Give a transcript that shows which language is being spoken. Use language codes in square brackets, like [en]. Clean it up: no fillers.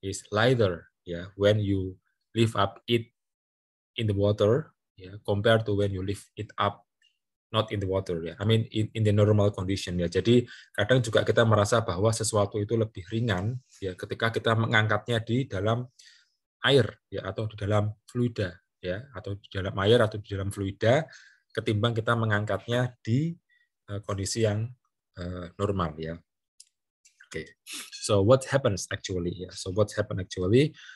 [en] lighter, yeah, when you lift up it in the water, yeah, compared to when you lift it up not in the water, ya. I mean in the normal condition, ya. [id] Jadi kadang juga kita merasa bahwa sesuatu itu lebih ringan, ya, ketika kita mengangkatnya di dalam air, ya, atau di dalam fluida, ya, atau di dalam air atau di dalam fluida, ketimbang kita mengangkatnya di kondisi yang normal, ya. [en] Okay, so what happens actually? Yeah, so what happened actually?